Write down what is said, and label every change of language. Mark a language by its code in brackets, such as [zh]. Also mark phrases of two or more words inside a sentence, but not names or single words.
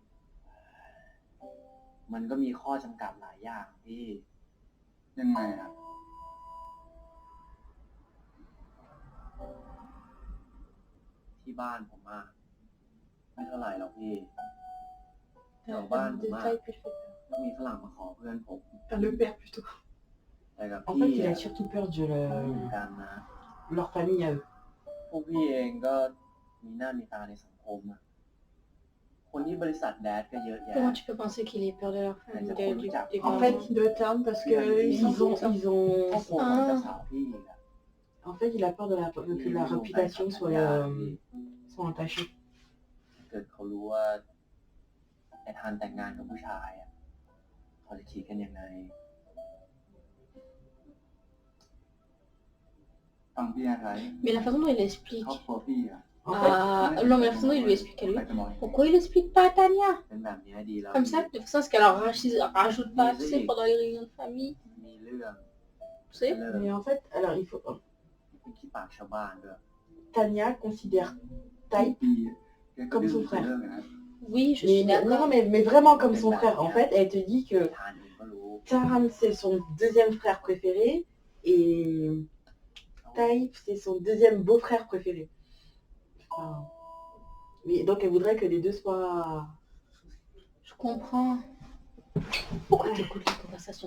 [th] มันก็มีข้อจำกัดหลายอย่างพี่ยังไงอะที่บ้านผมอะไม่เท่าไหร่หรอกพี่แถวบ้านผมอะก็มีฝรั่งมาขอเพื่อนผม [fr] Le père plutôt. [th] แต่กับ [fr] En [th] พี่ [fr] fait, il a surtout peur de [th] เหมือนกันนะ [fr] leur famille à eux. [th] พวกพี่เองก็มีหน้ามีตาในสังคมอะคนที่บริษัทแดดก็เยอะแยะ [fr] Comment tu peux penser qu'il ait peur de leur famille, des En fait, ils le ternent parce que Ils ont [th] ครอบครัวของเจ้าสาวพี่อีกอะ [fr] En fait, il a peur que la réputation soit entachée. [th] ถ้าเกิดเขารู้ว่าไอ้ทันแต่งงานกับผู้ชายอะเขาจะคิดกันยังไงฟังพี่อะไร [fr] Mais la façon dont il explique. [th] ครอบครัวพี่อะ [fr] Non, mais la façon dont il lui explique à lui. Pourquoi il explique pas à Tania [th] เป็นแบบนี้ดีแล้ว [fr] comme ça, de toute façon, est-ce qu'elle en rajoute pas, tu sais, pendant les réunions de famille, [th] มีเรื่อง [fr] tu sais. Mais en fait, alors il faut. [th] เป็นขี้ปากชาวบ้านด้วย [fr] Tania considère Type comme son frère. Oui, je suis Non, d'accord. mais vraiment comme son frère. En fait, elle te dit que [th] ทานเองก็รู้ [fr] Taran, c'est son deuxième frère préféré et Type, c'est son deuxième beau-frère préféré. Enfin, mais donc, elle voudrait que les deux soient... Je comprends. Pourquoi tu écoutes les conversations?